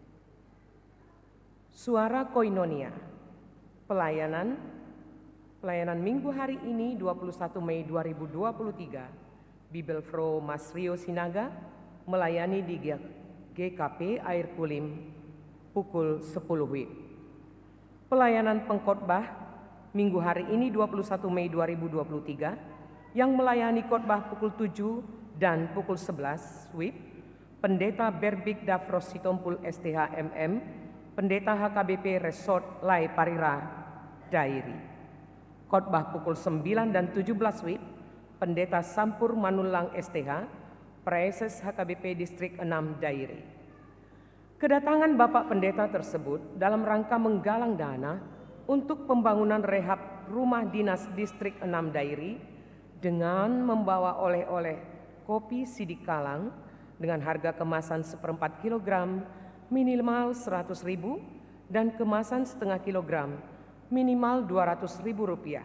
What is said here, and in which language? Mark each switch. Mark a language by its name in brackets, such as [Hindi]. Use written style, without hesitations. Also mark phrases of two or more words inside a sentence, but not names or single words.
[Indonesian] Suara Koinonia, pelayanan minggu hari ini 21 Mei 2023, Bibelfro Mas Rio Sinaga melayani di GKP Air Kulim pukul 10 WIB. Pelayanan pengkhotbah minggu hari ini 21 Mei 2023 yang melayani khotbah pukul 7 dan pukul 11 WIB, Pendeta Berbik Dafros Sitompul STH MM, Pendeta HKBP Resort Lai Parira Dairi. Khotbah pukul 9 dan 17 WIB, Pendeta Sampur Manulang STH, Praeses HKBP Distrik 6 Dairi. Kedatangan Bapak Pendeta tersebut dalam rangka menggalang dana untuk pembangunan rehab rumah dinas Distrik 6 Dairi dengan membawa oleh-oleh kopi Sidik Kalang dengan harga kemasan 1/4 kilogram minimal 100.000 dan kemasan setengah kilogram minimal Rp200.000.